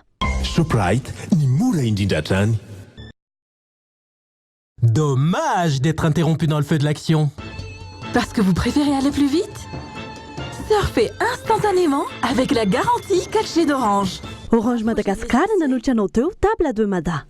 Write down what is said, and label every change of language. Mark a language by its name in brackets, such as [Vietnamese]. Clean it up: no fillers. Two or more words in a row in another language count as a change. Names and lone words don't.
[Malagasy] Shoprite ny mora indrindra trany. [French] Dommage d'être interrompu dans le feu de l'action. Parce que vous préférez aller plus vite? Surfez instantanément avec la garantie 4G d'Orange. [Malagasy] Orange Madagascar nanolotra anao teo table de Mada.